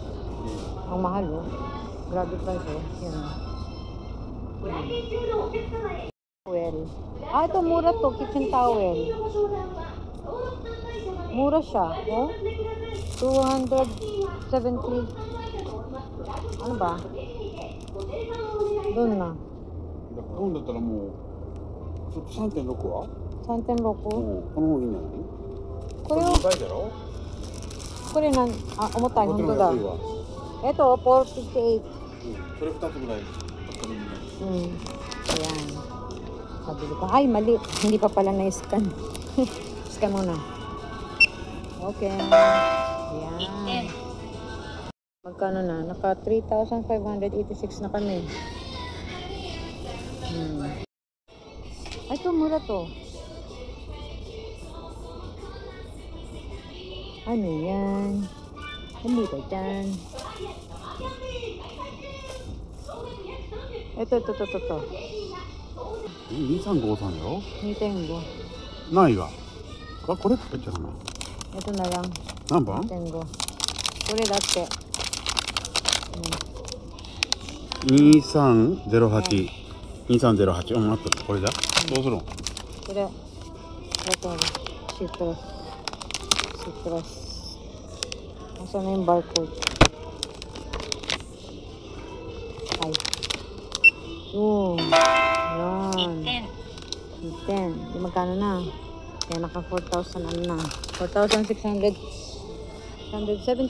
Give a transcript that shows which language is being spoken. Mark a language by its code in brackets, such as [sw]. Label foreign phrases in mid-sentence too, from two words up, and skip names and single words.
[tl] Ang mahal Grabe price Yan Towel. Ito mura to. [en] Kitchen towel. [tl] Mura siya. 270. Ano ba? Doon na. [ja] 買うんだったらもうちょっと 3.6 は 3.6? この方がいいんじゃない？これをこれ2倍だろ？これ重たい。本当だ。ito 458. それ2つぐらい買ったらいいね。 [tl] Ayan. Sabili ko. Ay, mali. Hindi pa pala na-scan. Scan muna. Okay. Ayan. Magkano na? Naka 3,586 na kami. Ay, ito mura to. Ano yan? Hindi ba dyan? Ito. [ja] 2353 よ。 2.5. ないわ。これって言っちゃうな。 [tl] Ito na lang. [ja] 何番？ 2.5. これだって。 2308。2308。あった。これじゃ？どうするの？これ。シトラス。 [tl] Asan na yung barcode? Ay. Yan. 10. Di magkano na? Kaya naka 4,000 ano na.